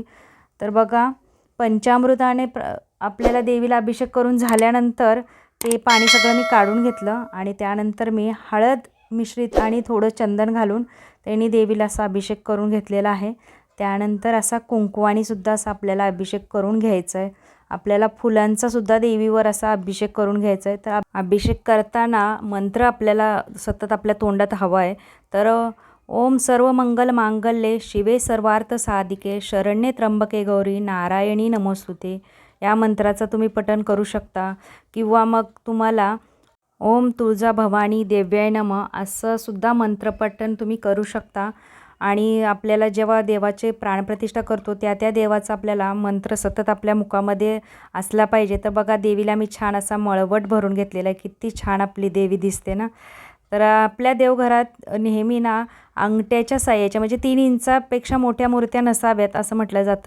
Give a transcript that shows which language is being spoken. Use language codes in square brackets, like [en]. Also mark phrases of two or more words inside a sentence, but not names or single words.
[mr] तर बघा, पंचामृताने आपल्याला देवीला अभिषेक करून झाल्यानंतर ते पाणी सगळं मी काढून घेतलं आणि त्यानंतर मी हळद मिश्रित आणि थोडं चंदन घालून त्यांनी देवीला असा अभिषेक करून घेतलेला आहे. त्यानंतर असा कुंकवानीसुद्धा असा आपल्याला अभिषेक करून घ्यायचा आहे. आपल्याला फुलांचासुद्धा देवीवर असा अभिषेक करून घ्यायचा आहे. तर अभिषेक करताना मंत्र आपल्याला सतत आपल्या तोंडात हवा आहे. तर [sa] ओम सर्व मंगल मांगल्ये शिवे सर्वार्थ साधिके शरण्ये त्र्यंबके गौरी नारायणी नमोस्तुते [mr] या मंत्राचं तुम्ही पठण करू शकता किंवा मग तुम्हाला [sa] ओम तुळजा भवानी देव्याय नमः [mr] असं सुद्धा मंत्रपठण तुम्ही करू शकता. आणि आपल्याला जेव्हा देवाचे प्राणप्रतिष्ठा करतो त्या देवाचा आपल्याला मंत्र सतत आपल्या मुखामध्ये असला पाहिजे. तर बघा, देवीला मी छान असा मळवट भरून घेतलेला आहे. किती छान आपली देवी दिसते ना. तर आपल्या देवघरात नेहमी ना अंगठ्याच्या साह्याच्या म्हणजे 3 इंचापेक्षा मोठ्या मूर्त्या नसाव्यात असं म्हटलं जातं.